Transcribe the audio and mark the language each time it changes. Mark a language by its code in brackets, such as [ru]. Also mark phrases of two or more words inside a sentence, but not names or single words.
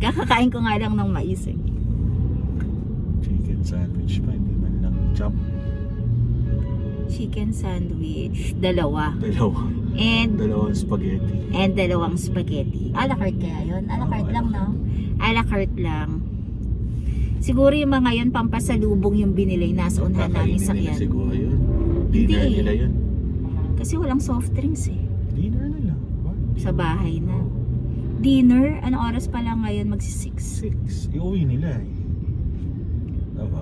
[tl] Kakakain ko nga lang ng mais eh. Chicken sandwich pa, hindi man lang chop. Chicken sandwich, dalawa. And Dalawang spaghetti. dalawang spaghetti. A la carte kaya yun? A la carte lang, no? A la carte lang. Siguro yung mga yun, pampasalubong yung binili. Nasa unahan namin Kakainin nila sakyan. siguro yun. Dinner Hindi. nila yun. Kasi walang soft drinks eh. Dinner nila. Sa bahay na. Dinner? Anong oras pa lang ngayon? Magsi-6. 6. Iuwi nila eh. Diba?